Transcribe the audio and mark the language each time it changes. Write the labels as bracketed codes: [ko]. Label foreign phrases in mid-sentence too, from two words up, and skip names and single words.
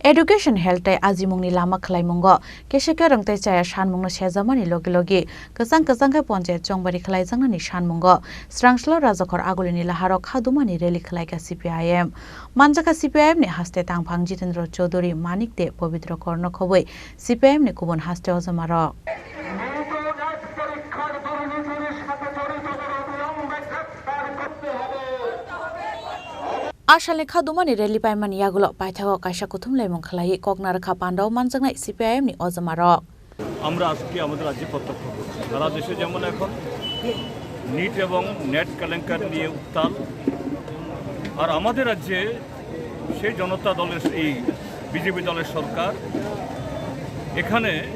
[trp] Education Healthtei AjimungniLama Khlaimungo KeserengKhlaijakmano chaya shanmungno SejawiKhadumani logi kesang kai ponjayat jongbari Khlaijakmani shanmungo srangslo rajakhor agulini laharo Khadumani RallyKhlaikha CPIM manjaka CPIM ni haste tangphang Jitendra Chaudhary Manikde pavitra korno khoboi CPIM ni kubun haste ojamaro RallyKhlaikha rally paimani yagulo paithago kaisa kuthum laimung khlai koknar kha pandao manjaknai CPIM ni ojamaro [bn] আমরা আজকে আমাদের রাজ্যে প্রত্যক্ষ করছি সারা দেশে যেমন এখন নিট এবং নেট কেলেঙ্কারি নিয়ে উত্তাল আর আমাদের রাজ্যে সেই জনতা দলের এই বিজেপি দলের সরকার এখানে